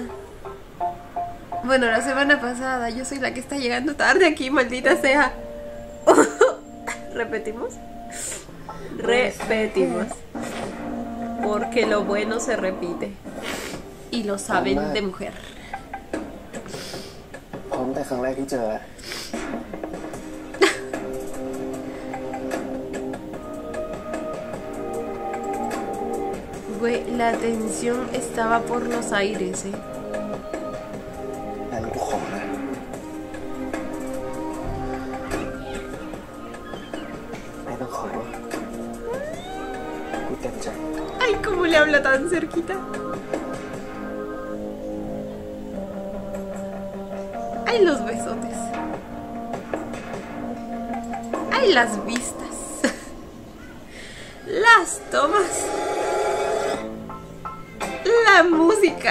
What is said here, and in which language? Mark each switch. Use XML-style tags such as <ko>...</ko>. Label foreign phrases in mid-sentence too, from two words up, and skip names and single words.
<es>Bueno, la semana pasada. Yo soy la que está llegando tarde aquí, maldita sea. ¿Repetimos? Repetimos. Porque lo bueno se repite. Y lo saben de mujer.</es> <th>พร้อมแต่ครั้งแรกที่เจอ</th> <es>Güey, la tensión estaba por los aires,</es> <th>งั้นกูขอนะไม่ต้องขอกูเต็มใจ</th> <es>Ay, cómo le habla tan cerquita. Ay, los besotes. Ay, las vistas. Las tomas. La música.</es>